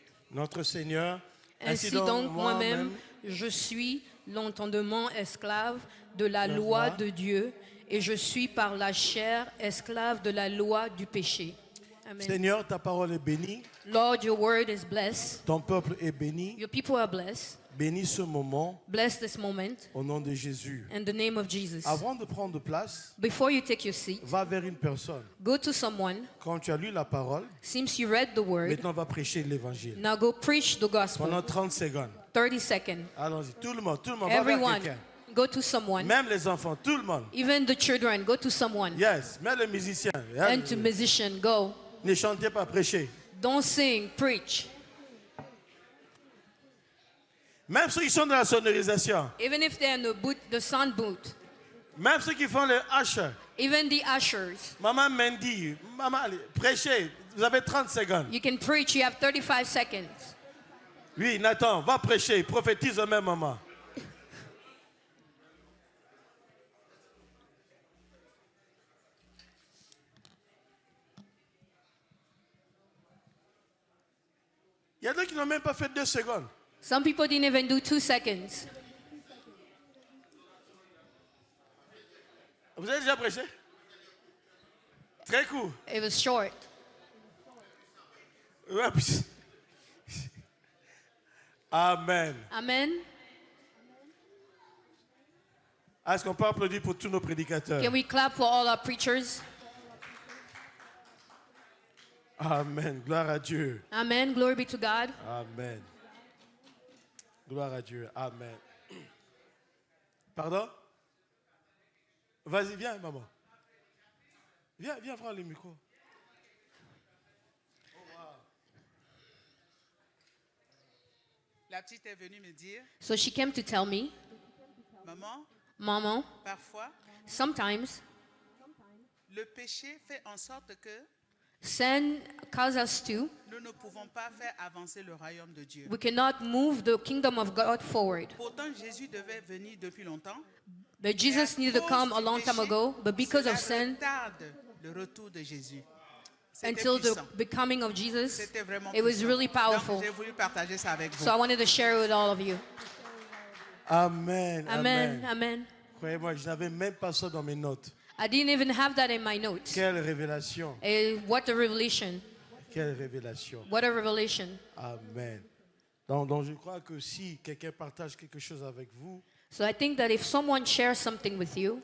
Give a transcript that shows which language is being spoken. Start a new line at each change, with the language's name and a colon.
French: Notre Seigneur, Ainsi donc moi-même, je suis l'entendement esclave de la loi de Dieu et je suis par la chair esclave de la loi du péché. Amen. Seigneur, ta parole est bénie,
English: Lord, your word is blessed.
French: ton peuple est béni.
English: Your people are blessed.
French: Bénis ce moment
English: Bless this moment
French: au nom de Jésus.
English: in the name of Jesus.
French: Avant de prendre place,
English: Before you take your seat,
French: va vers une personne.
English: go to someone.
French: Quand tu as lu la parole,
English: Seems you read the word.
French: maintenant on va prêcher l'évangile.
English: Now go preach the gospel.
French: Pendant 30 secondes.
English: 30 seconds.
French: Allons-y, tout le monde, va vers
English: Everyone,
French: quelqu'un.
English: go to someone.
French: Même les enfants, tout le monde.
English: Even the children, go to someone.
French: Yes, même les musiciens.
English: And to musician, go.
French: Ne chantez pas, prêchez.
English: Don't sing, preach.
French: Même ceux qui sont dans la sonorisation.
English: Even if they're in the sound booth.
French: Même ceux qui font le usher.
English: Even the ushers.
French: Maman Mendy, maman, allez, prêchez. Vous avez 30 secondes.
English: You can preach, you have 35 seconds.
French: Oui, Nathan, va prêcher, prophétise au même moment. Il y a d'autres qui n'ont même pas fait 2 secondes.
English: Some people didn't even do 2 seconds.
French: Vous avez déjà prêché? Très court.
English: It was short.
French: Ouais, puis- Amen. Amen. Est-ce qu'on peut applaudir pour tous nos prédicateurs?
English: Can we clap for all our preachers?
French: Amen. Gloire à Dieu.
English: Amen. Glory be to God.
French: Amen. Gloire à Dieu. Amen. Pardon? Vas-y, viens, maman. Viens prendre le micro. La petite est venue me dire,
English: So she came to tell me,
French: maman,
English: Mama,
French: parfois,
English: sometimes
French: le péché fait en sorte que
English: sin causes us to,
French: nous ne pouvons pas faire avancer le royaume de Dieu.
English: we cannot move the kingdom of God forward.
French: Pourtant, Jésus devait venir depuis longtemps.
English: But Jesus needed to come a long time ago, but because of sin,
French: retarde le retour de Jésus. C'était
English: until the
French: puissant.
English: becoming of Jesus,
French: C'était vraiment
English: it was
French: puissant.
English: really powerful.
French: Donc, j'ai voulu partager ça avec vous.
English: So I wanted to share it with all of you. Amen. Amen. Amen.
French: Croyez-moi, je n'avais même pas ça dans mes notes.
English: I didn't even have that in my notes.
French: Quelle révélation.
English: What a revelation.
French: Quelle révélation.
English: What a revelation. Amen.
French: Donc je crois que si quelqu'un partage quelque chose avec vous,
English: So I think that if someone shares something with you,